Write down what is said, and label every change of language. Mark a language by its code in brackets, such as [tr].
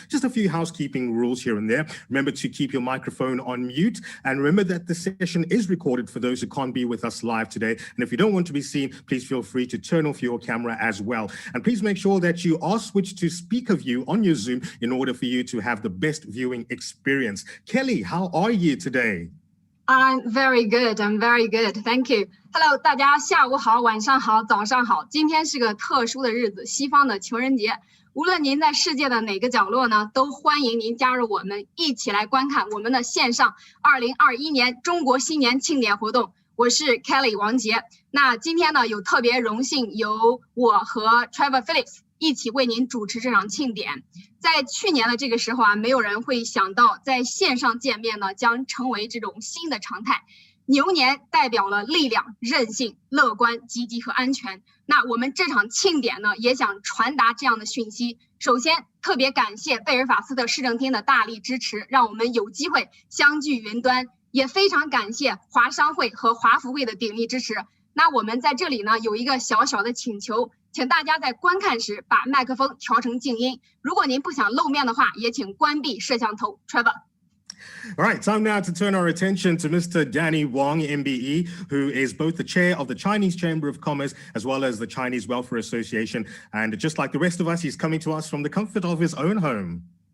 [en] Just a few housekeeping rules here and there. Remember to keep your microphone on mute, and remember that the session is recorded for those who can't be with us live today. And if you don't want to be seen, please feel free to turn off your camera as well. And please make sure that you are switched to speaker view on your Zoom in order for you to have the best viewing experience. Kelly, how are you today? I'm very good. I'm very good. Thank you. [zh] Hello， 大家下午好，晚上好，早上好。今天是个特殊的日子，西方的情人节。无论您在世界的哪个角落呢，都欢迎您加入我们，一起来观看我们的线上2021年中国新年庆典活动。我是 Kelly 王杰。那今天呢，有特别荣幸由我和 Trevor Phillips 一起为您主持这场庆典。在去年的这个时候啊，没有人会想到在线上见面呢将成为这种新的常态。牛年代表了力量、韧性、乐观、积极和安全。那我们这场庆典呢，也想传达这样的讯息。首先，特别感谢贝尔法斯特市政厅的大力支持，让我们有机会相聚云端。也非常感谢华商会和华福会的鼎力支持。那我们在这里呢，有一个小小的请求，请大家在观看时把麦克风调成静音。如果您不想露面的话，也请关闭摄像头。 Trevor。 [en] All right, time now to turn our attention to Mr. Danny Wong, MBE, who is both the chair of the Chinese Chamber of Commerce as well as the Chinese Welfare Association. And just like the rest of us, he's coming to us from the comfort of his own home.